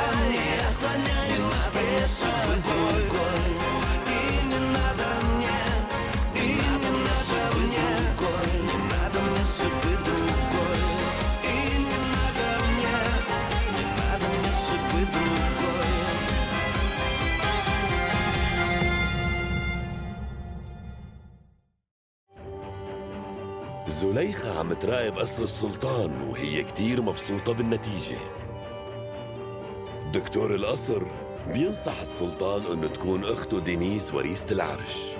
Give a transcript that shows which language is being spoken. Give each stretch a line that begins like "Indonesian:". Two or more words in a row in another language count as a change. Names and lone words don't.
Russian: Я склоняюсь пред тобой. И не надо мне, и не надо мне, не надо мне судьбы другой. И не надо мне судьбы другой.
Arabic: زليخة عم تراقب قصر السلطان وهي كتير مبسوطة بالنتيجة. دكتور القصر بينصح السلطان انه تكون اخته دينيس وريثة العرش.